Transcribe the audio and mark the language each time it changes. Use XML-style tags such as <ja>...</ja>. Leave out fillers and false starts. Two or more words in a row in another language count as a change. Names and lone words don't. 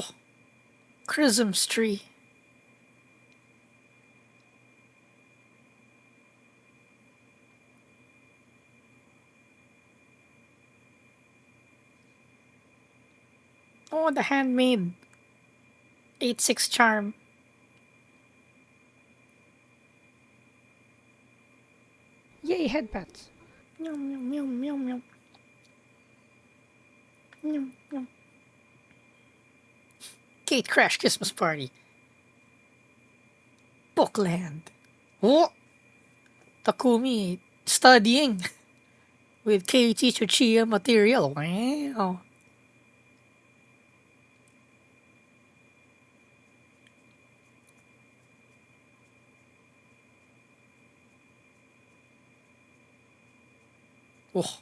<en>Chrism's tree. Oh, the handmade 8-6 charm. Yay, headpats. Yum, yum, yum, yum, yum. Yum, yum. Gate Crash Christmas Party. Bookland. Oh! Takumi studying with Keiichi Tsuchiya material. Wow. Oh.</en>